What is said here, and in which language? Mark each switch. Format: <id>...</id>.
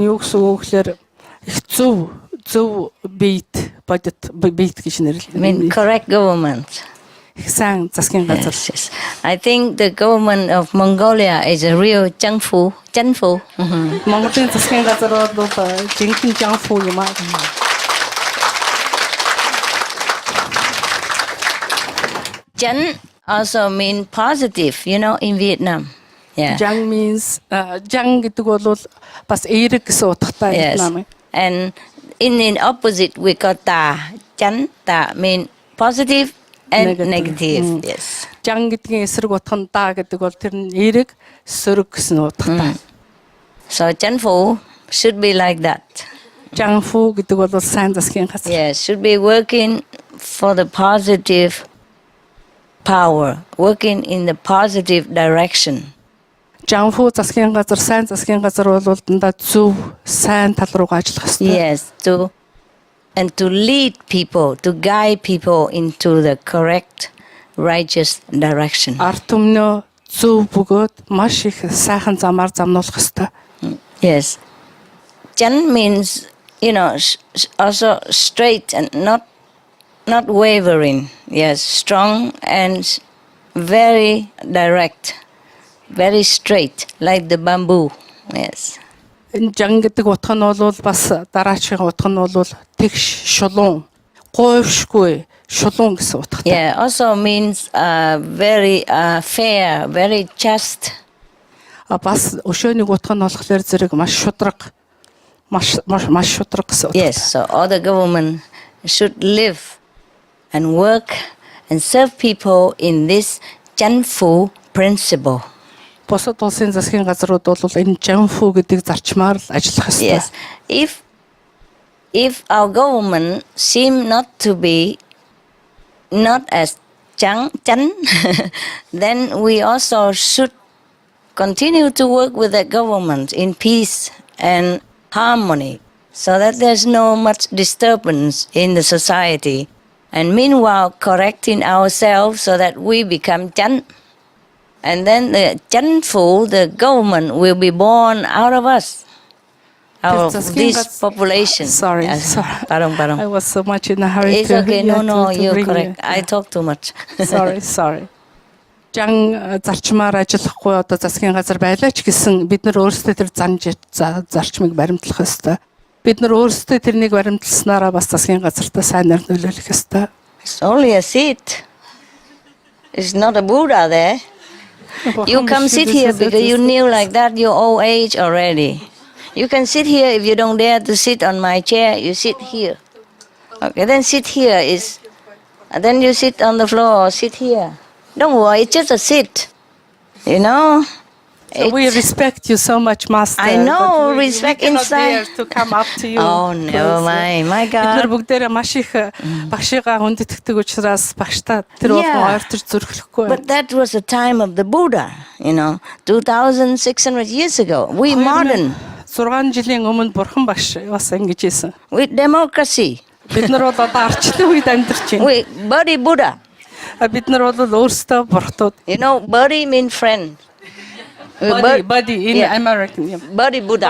<mn>юу гэсэн үг гэхээр их зөв бийт гэж</mn> <en>I mean,</en> <mn>нэрлэдэг.</mn> <en>correct government.</en> <mn>Их сайн засгийн газар.</mn> <en>Yes. I think the government of Mongolia is a real</en> <vi>Chính phủ.</vi> <mn>Монголын засгийн газар бол жинхэнэ Жангфу юм аа.</mn> <en>Chính also mean positive, in Vietnam. Yeah. Jang means</en> <mn>Jang гэдэг бол бас эерэг гэсэн утгатай</mn> <en>Yes.</en> <mn>Вьетнам.</mn> <en>And in opposite we got ta. Chánh ta mean positive and negative. Yes.</en> <mn>Жан гэдгийн эсрэг утга нь да гэдэг бол тэр нь эерэг сөрөг гэсэн утгатай.</mn> <en>So Chanfu should be like that.</en> <mn>Жанфу гэдэг бол сайн засгийн газар.</mn> <en>Yes, should be working for the positive power, working in the positive direction.</en> <mn>Жанфу засгийн газар, сайн засгийн газар бол дандаа зөв, сайн тал руу ажиллах хэрэгтэй.</mn> <en>Yes, to lead people, to guide people into the correct, righteous direction.</en> <mn>Ард түмнөө зөв бөгөөд маш их сайхан замаар замнуулах хэрэгтэй.</mn> <en>Yes. Chan means, also straight and not wavering. Yes, strong and very direct, very straight, like the bamboo. Yes.</en> <mn>Энэ жан гэдэг утга нь бол бас дараачийн утга нь бол тэгш шулуун, гойвшгүй шулуун гэсэн утгатай.</mn> <en>Yeah, also means very fair, very just.</en> <mn>Бас өшөөний утга нь болохоор зэрэг маш шудраг, маш шудраг гэсэн утгатай.</mn> <en>Yes, so all the government should live and work and serve people in this Chanfu principle.</en> <mn>Бусад улсын засгийн газрууд бол энэ жанфу гэдэг зарчмаар л ажиллах ёстой.</mn> <en>Yes, if our government seem not to be not as chan, then we also should continue to work with the government in peace and harmony, so that there's no much disturbance in the society. And meanwhile, correcting ourselves so that we become chan. And then the Chanfu, the government, will be born out of us, out of this population. Sorry. Pardon. I was so much in a hurry. It's okay. No, you're correct. I talk too much. Sorry.</en> <mn>Жан зарчмаар ажиллахгүй одоо засгийн газар байлаа ч гэсэн бид нар өөрсдөө тэр зарчмыг баримтлах ёстой. Бид нар өөрсдөө тэрнийг баримтласнараа бас засгийн газартаа сайн нэр нөлөөлөх ёстой.</mn> <en>It's only a seat. It's not a Buddha there. You come sit here because you kneel like that, you're old age already. You can sit here if you don't dare to sit on my chair, you sit here. Okay, then sit here and then you sit on the floor or sit here. Don't worry, it's just a sit. So we respect you so much, Master. I know, we respect cannot dare to come up to you. Oh, never mind. My</en> <mn>Бид нар</mn> <en>God.</en> <mn>бүгдээрээ маш их багшигаа хүндэтгдэг учраас багштай тэр болгон ойртож зүрхлэхгүй.</mn> <en>But that was the time of the Buddha, 2,600 years ago. We modern,</en> <mn>6 жилийн өмнө бурхан багш бас ингэж хэлсэн.</mn> <en>with democracy,</en> <mn>Бид нар бол одоо арчлын үед амьдарч байна.</mn> <en>with Bodhi Buddha.</en> <mn>Бид нар бол өөрсдөө бурхтууд.</mn> <en>Buddy means friend. Body in Yeah. American. Buddy Buddha.</en>